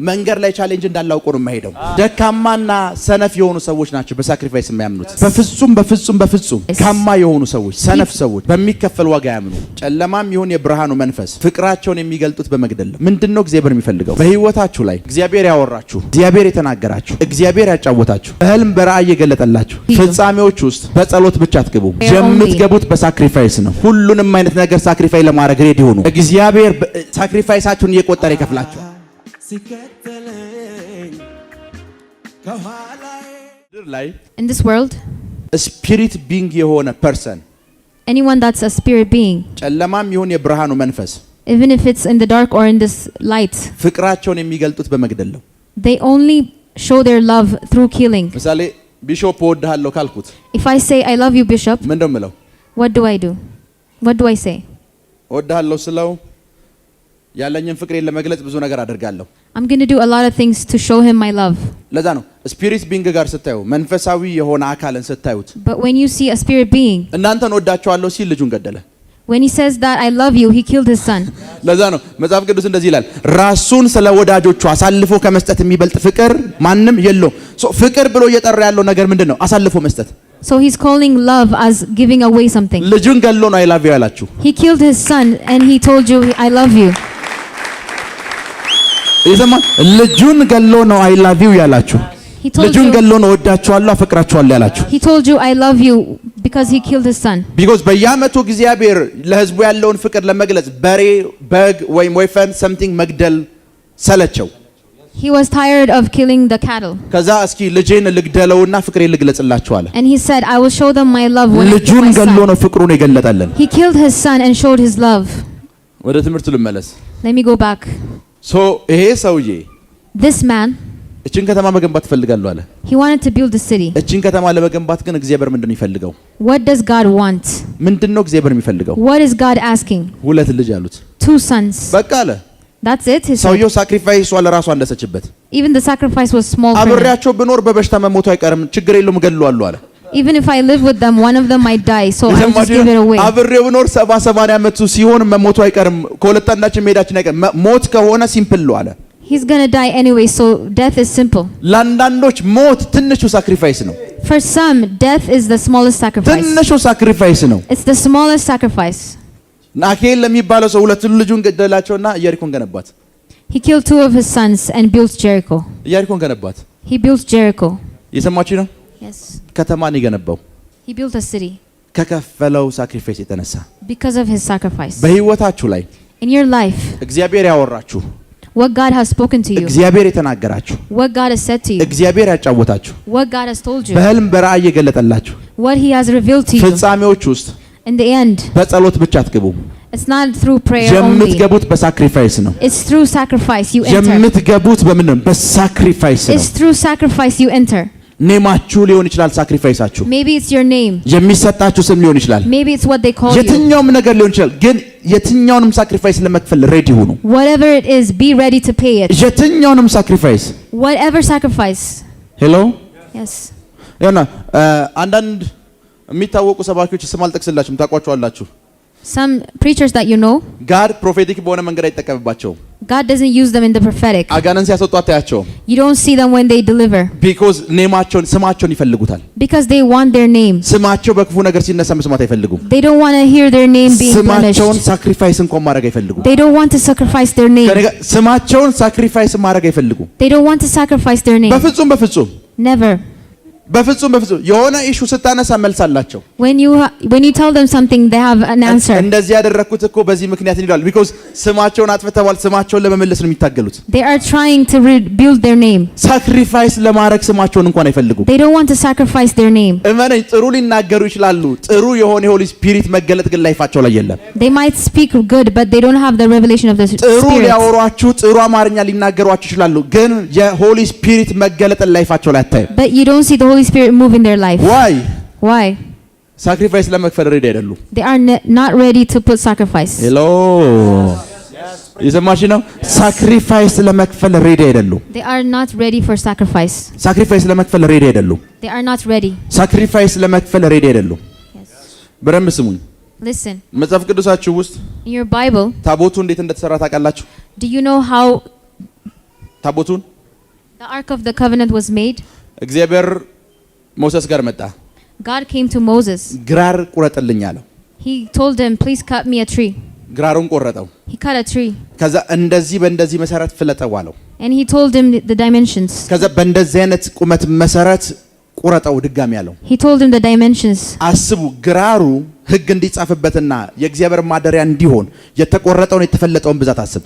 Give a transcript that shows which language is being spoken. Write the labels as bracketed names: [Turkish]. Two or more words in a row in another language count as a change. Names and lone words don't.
[Amharic] መንገድ ላይ ቻሌንጅ እንዳላውቁ ነው የማይሄደው። ደካማና ሰነፍ የሆኑ ሰዎች ናቸው በሳክሪፋይስ የማያምኑት። በፍጹም ካማ የሆኑ ሰዎች፣ ሰነፍ ሰዎች በሚከፈል ዋጋ ያምኑ። ጨለማም ይሁን የብርሃኑ መንፈስ ፍቅራቸውን የሚገልጡት በመግደል ነው። ምንድነው እግዚአብሔር የሚፈልገው? በህይወታችሁ ላይ እግዚአብሔር ያወራችሁ፣ እግዚአብሔር የተናገራችሁ፣ እግዚአብሔር ያጫወታችሁ፣ በህልም በራእይ የገለጠላችሁ ፍጻሜዎች ውስጥ በጸሎት ብቻ አትገቡ። የምትገቡት በሳክሪፋይስ ነው። ሁሉንም አይነት ነገር ሳክሪፋይ ለማድረግ ሬዲ ሆኑ። እግዚአብሔር ሳክሪፋይሳችሁን እየቆጠረ ይከፍላችኋል። [English] In this world, spirit being የሆነ person, anyone that's a spirit being, [Amharic] ጨለማም ይሁን የብርሃኑ መንፈስ, [English] even if it's in the dark or in this light, [Amharic] ፍቅራቸውን የሚገልጡት በመግደል ነው። [English] they only show their love through killing. [Amharic] ምሳሌ ቢሾፕ ወድሃለሁ ካልኩት [English] If I say I love you, Bishop, [Amharic] ምን እንደምለው? [English] what do I do? What do I say? [Amharic] ወድሃለሁ ስለው ያለኝን ፍቅሬን ለመግለጽ ብዙ ነገር አደርጋለሁ። [English] I'm going to do a lot of things to show him my love. [Amharic] ለዛ ነው [English] spirit being [Amharic] ጋር ስታዩ መንፈሳዊ የሆነ አካልን ስታዩት [English] But when you see a spirit being, [Amharic] እናንተን ወዳቸዋለሁ ሲል ልጁን ገደለ። [English] when he says that I love you, he killed his son. [Amharic] ለዛ ነው መጽሐፍ ቅዱስ እንደዚህ ይላል፣ ራሱን ስለ ወዳጆቹ አሳልፎ ከመስጠት የሚበልጥ ፍቅር ማንም የለውም። ፍቅር ብሎ እየጠራ ያለው ነገር ምንድነው? አሳልፎ መስጠት። [English] So he's calling love as giving away something. [Amharic] ልጁን ገሎ ነው [English] I love you [Amharic] ያላችሁ። [English] He killed his son and he told you I love you. [Amharic] ይሰማ ልጁን ገሎ ነው [English] I love you [Amharic] ያላችሁ። ልጁን ገሎ ነው ወዳችኋለሁ አፈቅራችኋለሁ ያላችሁ። [English] He told you I love you because he killed his son. [Amharic] Because በየዓመቱ እግዚአብሔር ለሕዝቡ ያለውን ፍቅር ለመግለጽ በሬ፣ በግ ወይም ወይፈን something መግደል ሰለቸው። [English] He was tired of killing the cattle. [Amharic] ከዛ እስኪ ልጄን ልግደለውና ፍቅሬን ልግለጽላችሁ አለ። [English] And he said I will show them my love when I kill my [Amharic] ልጁን ገሎ [English] son. [Amharic] ነው ፍቅሩን የገለጠልን። [English] He killed his son and showed his love. [Amharic] ወደ ትምህርቱ ልመለስ። [English] Let me go back. [Amharic] ይሄ ሰውዬ [English] This man, [Amharic] እቺን ከተማ መገንባት ፈልጋለሁ አለ። [English] he wanted to build the city. [Amharic] እቺን ከተማ ለመገንባት ግን እግዚአብሔር ምንድነው የሚፈልገው? [English] What does God want? [Amharic] ምንድነው እግዚአብሔር የሚፈልገው? [English] What is God asking? [Amharic] ሁለት ልጅ አሉት። [English] 2 sons. [Amharic] በቃ አለ። [English] That's it. He said. [Amharic] ሰውየው ሳክሪፋይስ ዋለ ራሱ አንደሰችበት። [English] Even the sacrifice was small for him. [Amharic] አብሬያቸው ብኖር በበሽታ መሞቱ አይቀርም ችግር የለውም ገለዋለሁ አለ። [English] Even if I live with them, one of them might die, so I just give it away. [Amharic] አብሬው ብኖር 70-80 ዓመቱ ሲሆን መሞቱ አይቀርም ከሁለታችን መሄዳችን አይቀርም ሞት ከሆነ ሲምፕል ነው አለ። [English] He's going to die anyway, so death is simple. [Amharic] ለአንዳንዶች ሞት ትንሹ ሳክሪፋይስ ነው። [English] For some, death is the smallest sacrifice. [Amharic] ትንሹ ሳክሪፋይስ ነው። [English] It's the smallest sacrifice. [Amharic] ናኬል ለሚባለው ሰው ሁለት ልጁን ገደላቸውና ኢያሪኮን ገነባት። [English] He killed 2 of his sons and built Jericho. [Amharic] ኢያሪኮን ገነባት። [English] He built Jericho. [Amharic] የሰማችሁ ነው? [English] Yes. [Amharic] ከተማን የገነባው [English] He built a city [Amharic] ከከፈለው ሳክሪፋይስ የተነሳ። [English] because of his sacrifice. [Amharic] በህይወታችሁ ላይ [English] In your life, [Amharic] እግዚአብሔር ያወራችሁ፣ [English] what God has spoken to you, [Amharic] እግዚአብሔር የተናገራችሁ፣ [English] what God has said to you, [Amharic] እግዚአብሔር ያጫወታችሁ፣ [English] what God has told you, [Amharic] በህልም በራእይ የገለጠላችሁ [English] what he has revealed to you, [Amharic] ፍጻሜዎች ውስጥ [English] in the end, [Amharic] በጸሎት ብቻ አትገቡ። [English] it's not through prayer only. [Amharic] የምትገቡት በሳክሪፋይስ ነው። [English] It's through sacrifice you enter. [Amharic] የምትገቡት በምን ነው? በሳክሪፋይስ ነው። [English] It's through sacrifice you enter. [Amharic] ኔማችሁ ሊሆን ይችላል ሳክሪፋይሳችሁ። [English] Maybe it's your name. [Amharic] የሚሰጣችሁ ስም ሊሆን ይችላል። [English] Maybe it's what they call you. [Amharic] የትኛውም ነገር ሊሆን ይችላል። ግን የትኛውንም ሳክሪፋይስ ለመክፈል ሬዲ ሁኑ። [English] Whatever it is, be ready to pay it. [Amharic] የትኛውንም ሳክሪፋይስ [English] Whatever sacrifice. ሄሎ Yes. [Amharic] ያና አንዳንድ የሚታወቁ ሰባኪዎች ስም አልጠቅስላችሁም ታውቋቸዋላችሁ። [English] Some preachers that you know, God prophetic [Amharic] በሆነ መንገድ አይጠቀምባቸውም። [English] God doesn't use them in the prophetic. [Amharic] አጋንንት ሲያስወጡ አታያቸውም። [English] You don't see them when they deliver. [Amharic] because ኔማቸውን ስማቸውን ይፈልጉታል። [English] Because they want their name. [Amharic] ስማቸው በክፉ ነገር ሲነሳ መስማት አይፈልጉም። [English] They don't want to hear their name being punished. [Amharic] ስማቸውን ሳክሪፋይስ እንኳን ማድረግ አይፈልጉም። [English] They don't want to sacrifice their name. [Amharic] ስማቸውን ሳክሪፋይስ ማድረግ አይፈልጉም። [English] They don't want to sacrifice their name. [Amharic] በፍጹም [English] Never. [Amharic] በፍጹም የሆነ ኢሹ ስታነሳ መልስ አላቸው። [English] When you tell them something, they have an answer. [Amharic] እንደዚህ ያደረኩት እኮ በዚህ ምክንያት ይላል። because ስማቸውን አጥፍተዋል። ስማቸውን ለመመለስ ነው የሚታገሉት። [English] They are trying to rebuild their name. [Amharic] ሳክሪፋይስ ለማድረግ ስማቸውን እንኳን አይፈልጉም። [English] They don't want to sacrifice their name. [Amharic] እመነኝ ጥሩ ሊናገሩ ይችላሉ። ጥሩ የሆነ [English] Holy Spirit [Amharic] መገለጥ ግን ላይፋቸው ላይ የለም። [English] They might speak good, but they don't have the revelation of the Spirit. [Amharic] ጥሩ ሊያወሯችሁ ጥሩ አማርኛ ሊናገሯችሁ ይችላሉ። ግን [English] Holy Spirit [Amharic] መገለጥ ላይፋቸው ላይ አታዩም። [English] But you don't see the Holy Spirit move in their life. Why? [Amharic] ሳክሪፋይስ ለመክፈል ሬዲ አይደሉም። [English] They are not ready to put sacrifice. [Amharic] ሄሎ የሰማሽ ነው? ሳክሪፋይስ ለመክፈል ሬዲ አይደሉም። [English] They are not ready for sacrifice. [Amharic] ሳክሪፋይስ ለመክፈል ሬዲ አይደሉም። [English] They are not ready. [Amharic] ሳክሪፋይስ ለመክፈል ሬዲ አይደሉም። በደንብ ስሙኝ። [English] Listen. [Amharic] መጽሐፍ ቅዱሳችሁ ውስጥ [English] In your Bible, [Amharic] ታቦቱ እንዴት እንደተሰራ ታውቃላችሁ? [English] do you know how [Amharic] ታቦቱን [English] the Ark of the Covenant was made? [Amharic] እግዚአብሔር ሞሴስ ጋር መጣ። [English] God came to Moses. [Amharic] ግራር ቁረጥልኝ አለው። [English] He told him, please cut me a tree. [Amharic] ግራሩን ቆረጠው። [English] He cut a tree. [Amharic] ከዛ እንደዚህ በእንደዚህ መሰረት ፍለጠው አለው። [English] And he told him the dimensions. [Amharic] ከዛ በእንደዚህ አይነት ቁመት መሰረት ቁረጠው ድጋሚ አለው። [English] He told him the dimensions. [Amharic] አስቡ፣ ግራሩ ሕግ እንዲጻፍበትና የእግዚአብሔር ማደሪያ እንዲሆን የተቆረጠውን የተፈለጠውን ብዛት አስብ።